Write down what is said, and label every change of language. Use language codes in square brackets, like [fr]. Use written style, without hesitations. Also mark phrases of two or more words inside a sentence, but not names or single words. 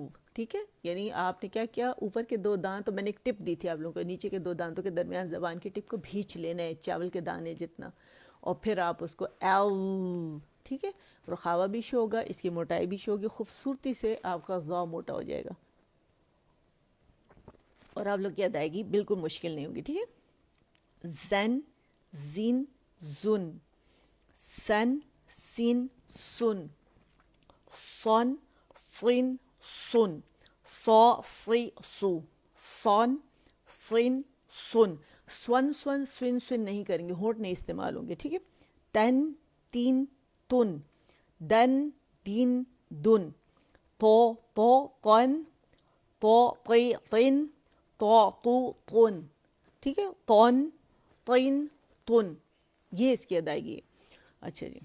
[ur] ٹھیک ہے، یعنی آپ نے کیا کیا، اوپر کے دو دانت، تو میں نے ایک ٹپ دی تھی آپ لوگوں کو، نیچے کے دو دانتوں کے درمیان زبان کی ٹپ کو بھینچ لینا ہے چاول کے دانے جتنا، اور پھر آپ اس کو او. ٹھیک ہے، رخاوہ بھی شو ہوگا، اس کی موٹائی بھی شو ہوگی، خوبصورتی سے آپ کا ذا موٹا ہو جائے گا، اور آپ لوگ کی ادائیگی بالکل مشکل نہیں ہوگی. ٹھیک ہے، زن زین زن سن سین سن صن صن سن صا صی سو صن صن سن. سون سون سن سن نہیں کریں گے، ہونٹ نہیں استعمال ہوں گے. ٹھیک ہے، تن تین تن دن دین دن تو قن تو قی قن تو تن. ٹھیک ہے، تن تین تن، یہ اس کی ادائیگی ہے.